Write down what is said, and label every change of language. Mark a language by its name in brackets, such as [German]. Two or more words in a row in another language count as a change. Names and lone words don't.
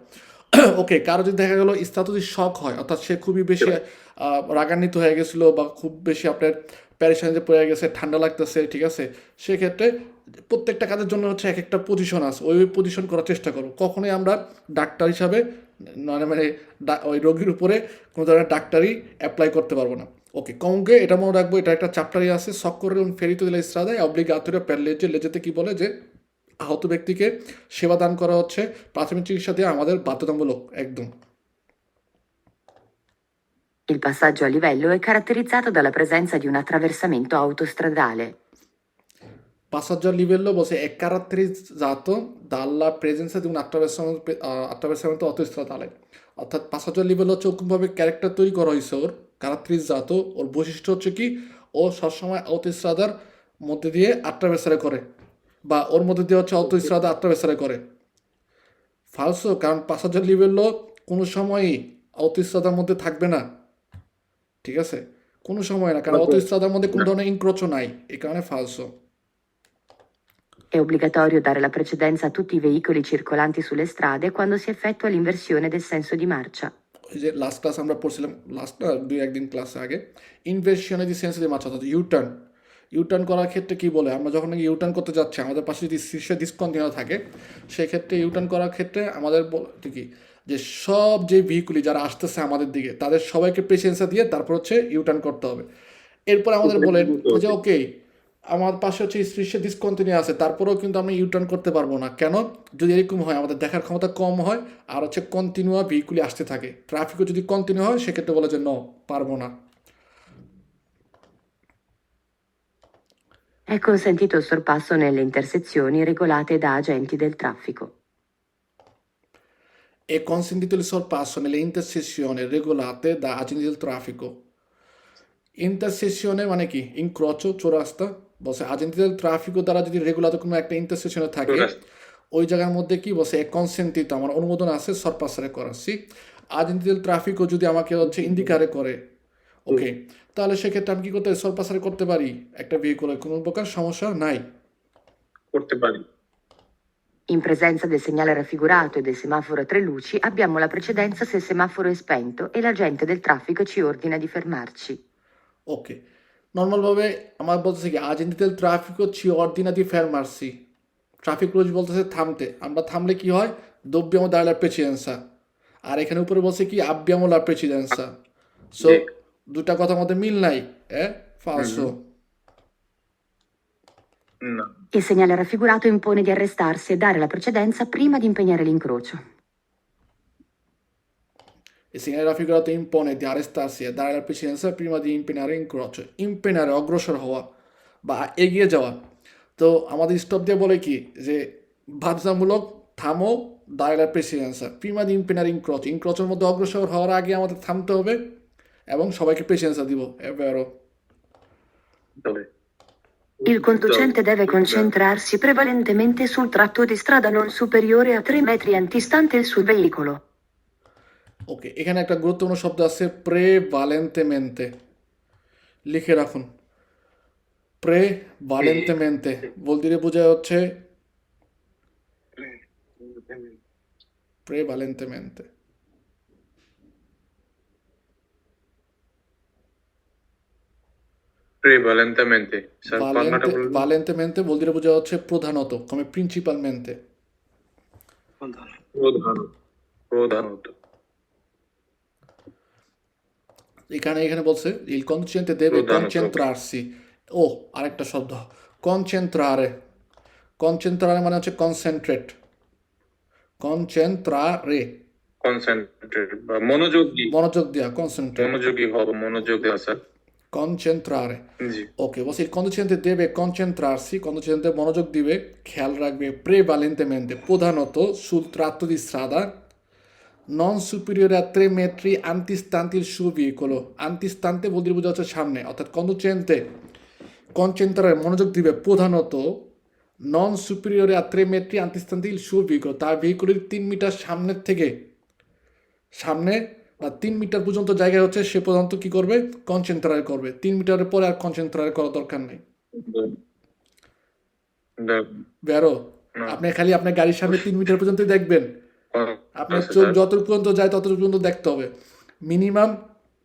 [Bangla] ওকে, কারো যদি দেখা গেলো স্থাত যদি শক হয়, অর্থাৎ সে খুবই বেশি রাগান্বিত হয়ে গেছিলো বা খুব বেশি আপনার প্যারেশানিতে পড়ে গেছে, ঠান্ডা লাগতেছে, ঠিক আছে, সেক্ষেত্রে প্রত্যেকটা কাজের জন্য হচ্ছে এক একটা পজিশন আছে, ওই পজিশন করার চেষ্টা করো। কখনোই আমরা ডাক্তার হিসাবে মানে ওই রোগীর উপরে কোনো ধরনের ডাক্তারি অ্যাপ্লাই করতে পারবো না। ওকে, কমকে এটা মনে রাখবো, এটা একটা চ্যাপ্টারই আছে, সক্করের ফেরিতো [Italian] della strada e obbligatorio per legge। [Bangla] লেজেতে কি বলে যে আহত ব্যক্তিকে সেবা দান করা হচ্ছে প্রাথমিক চিকিৎসা দিয়ে আমাদের বাধ্যতামূলক একদম। [Italian] Il passaggio a livello è caratterizzato dalla presenza di un attraversamento autostradale. Passaggio a livello [Bangla] বলছে [Italian] è caratterizzato dalla presenza di un attraversamento autostradale, [Bangla] অর্থাৎ [Italian] passaggio a livello [Bangla] হচ্ছে ওরকমভাবে ক্যারেক্টার তৈরি করা হয়েছে ওর, caratterizzato, ওর বৈশিষ্ট্য হচ্ছে কি ও সবসময় autostradaর মধ্যে দিয়ে আট্রাভেসারে করে, বা ওর মধ্যে দিয়ে হচ্ছে autostrada আট্রাভেসারে করে। ফালসো, কারণ [Italian] passaggio a livello [Bangla] কোনো সময়ই autostradaর মধ্যে থাকবে না, ঠিক আছে, কোনো সময় না, কারণ autostradaর মধ্যে কোনো ধরনের ইনক্রোচও নাই, এই কারণে ফালসো। [Italian] È obbligatorio dare la precedenza a tutti i veicoli circolanti sulle strade quando si effettua l'inversione del senso di marcia. [Bangla] ওই যে লাস্ট ক্লাস আমরা পড়ছিলাম, লাস্ট না 2-1 দিন ক্লাস আগে, ইনভেশনে যে সেন্স দিয়ে মাছ, অর্থাৎ ইউটার্ন করার ক্ষেত্রে কি বলে, আমরা যখন নাকি ইউটার্ন করতে যাচ্ছি, আমাদের পাশে যদি শীর্ষে ডিসকন্টিনিউ থাকে, সেক্ষেত্রে ইউটার্ন করার ক্ষেত্রে আমাদের বলতে কি যে সব যে ভেহিকুলি যারা আসতেছে আমাদের দিকে তাদের সবাইকে প্রেসেন্সা দিয়ে তারপর হচ্ছে ইউটার্ন করতে হবে। এরপর আমাদের বলে যে ওকে আমার পাশে হচ্ছে শীর্ষে ডিসকন্টিনিউ আছে, তারপরেও কিন্তু আমরা ইউটার্ন করতে পারবো না। কেন? যদি এরকম হয় আমাদের দেখার ক্ষমতা কম হয় আর হচ্ছে কন্টিনিউয়া ভেহিকুলি আসতে থাকে, ট্রাফিকও যদি কন্টিনিউ হয় সেক্ষেত্রে বলে যে পারবো না। [Italian] È consentito il sorpasso nelle intersezioni regolate da agenti del traffico. È consentito il sorpasso nelle intersezioni regolate da agenti del traffico. [Bangla] ইন্টারসেকশনে মানে কি? ইনক্রোচো, চৌরাস্তা। বলছে [Italian] agenti del traffico [Bangla] দ্বারা যদি রেগুলাতে কোনো একটা ইন্টারসেকশনে থাকে, ওই জায়গার মধ্যে কি বলছে [Italian] è consentito, [Bangla] আমার অনুমোদন আছে সরপাসারে করাচ্ছি। [Italian] agenti del traffico [Bangla] যদি আমাকে হচ্ছে ইন্ডিকারে করে, ওকে, তাহলে সেক্ষেত্রে আমি কি করতে পারি? সরপাসারে করতে পারি একটা ভেহিকুলে, কোনো প্রকার সমস্যা নাই। করতে পারি। [Italian] In presenza del segnale raffigurato e del semaforo a 3 luci abbiamo la precedenza se il semaforo è spento e l'agente del traffico ci ordina di fermarci. [Bangla] ওকে, নর্মালভাবে আমার বলতেছে কি [Italian] agenti del traffico ci ordina di fermarsi, [Bangla] ট্রাফিক রুলস বলতেছে থামতে, আমরা থামলে কি হয়? [Italian] dobbiamo dare la precedenza, [Bangla] আর এখানে উপরে বলছে কি [Italian] abbiamo la precedenza, [Bangla] সো দুটা কথার মধ্যে মিল নাই, ফালসো। না, [Italian] Il segnale raffigurato impone di arrestarsi e dare la precedenza prima di impegnare l'incrocio. Il segnale raffigurato impone di arrestarsi e dare la precedenza prima di impegnare incrocio, impegnare [Bangla] অগ্রসর হওয়া বা এগিয়ে যাওয়া। তো আমাদের স্টপ দিয়ে বলে কি যে বাধ্যতামূলক থামো, dare la precedenza prima di impegnare incrocio, ইনক্রোচের মধ্যে অগ্রসর হওয়ার আগে আমাদের থামতে হবে এবং সবাইকে প্রেসেন্সা দিব, এবারও। তবে [Italian] Il conducente deve concentrarsi prevalentemente sul tratto di strada non superiore a 3 metri antistante il suo veicolo. [Bangla] ওকে, এখানে একটা গুরুত্বপূর্ণ শব্দ আছে প্রেভালেন্তেমেন্তে, লিখে রাখুন। প্রেভালেন্তেমেন্তে বলতে বোঝায় হচ্ছে প্রেভালেন্তেমেন্তে, prevalentemente, বাংলাটা বলুন। ভালেন্তেমেন্তে বলতে বোঝা হচ্ছে প্রধানত, [Italian] come principalmente. [Bangla] প্রধানত এখানে বলছে [Italian] il conducente deve concentrarsi, [Bangla] ও আরেকটা শব্দ concentrare, concentrare মানে হচ্ছে concentrate, concentrare, কনসেন্ট্রেট বা মনোযোগী, মনোযোগ দেওয়া, concentrate, মনোযোগী হব, মনোযোগ দেওয়া স্যার। concentrare, জি, [Italian] ওকে, বলছে il conducente deve concentrarsi, conducente [Bangla] মনোযোগ দিবে, খেয়াল রাখবে [Italian] prevalentemente, প্রধানত sul tratto di strada non superiore a 3 metri antistante il suo veicolo, antistante [Bangla] বলতে বোঝা হচ্ছে সামনে, অর্থাৎ [Italian] conducente concentrare [Bangla] মনোযোগ দিবে প্রধানত [Italian] non superiore a 3 metri antistante il suo veicolo, [Bangla] তার ভেহিকুলের 3 মিটার সামনের থেকে, সামনে বা 3 মিটার পর্যন্ত জায়গায় হচ্ছে সে পর্যন্ত কি করবে? কনসেন্ট্রেট করবে। 3 মিটারের পরে আর কনসেন্ট্রেট করার দরকার নেই। বেরো, আপনি খালি আপনার গাড়ির সামনে 3 মিটার পর্যন্ত দেখবেন, আপনার চোখ যত পর্যন্ত যায় তত পর্যন্ত দেখতে হবে।